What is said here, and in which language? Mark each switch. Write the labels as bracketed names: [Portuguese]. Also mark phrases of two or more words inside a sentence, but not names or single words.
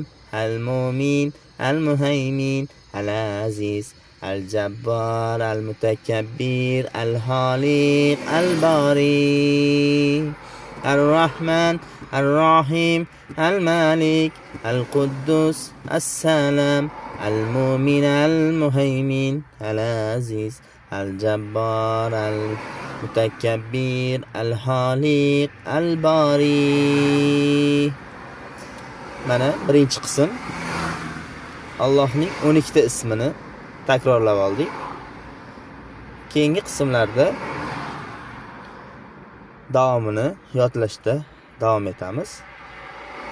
[Arabic] المؤمن المهيمن العزيز الجبار المتكبر الخالق الباري الرحمن الرحيم المالك القدس السلام المؤمن المهيمن العزيز الجبار المتكبر الخالق الباري. [Uzbek] Mana birinchi qism Allohning 12 ta ismini takrorlab oldik. Keyingi qismlarda davomini yodlashda davom etamiz.